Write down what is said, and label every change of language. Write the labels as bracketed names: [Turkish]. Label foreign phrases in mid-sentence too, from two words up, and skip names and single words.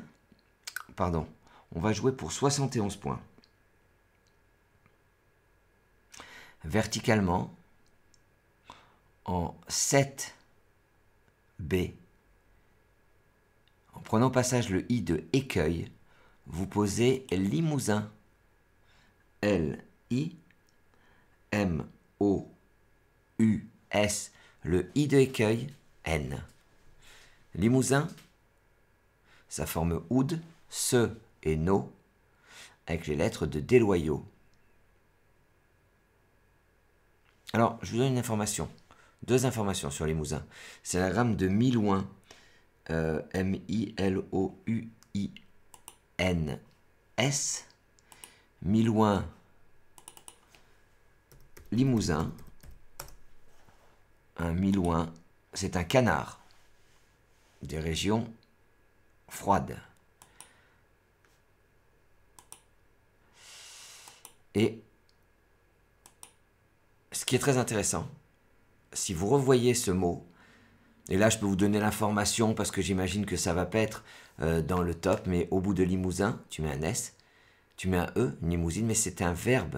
[French] Pardon. On va jouer pour 71 points. Verticalement, en 7B, en prenant au passage le I de écueil, vous posez Limousin. L-I-M-O-U-S, le I de écueil, N. Limousin, ça forme oud, se et no, avec les lettres de déloyaux. Alors, je vous donne une information. Deux informations sur Limousin. C'est l'anagramme de Milouin, M-I-L-O-U-I-N-S. Milouin, Limousin. Un Milouin, c'est un canard des régions froides. Et ce qui est très intéressant, si vous revoyez ce mot, et là je peux vous donner l'information parce que j'imagine que ça va pas être dans le top, mais au bout de Limousin, tu mets un S, tu mets un E, une limousine, mais c'est un verbe.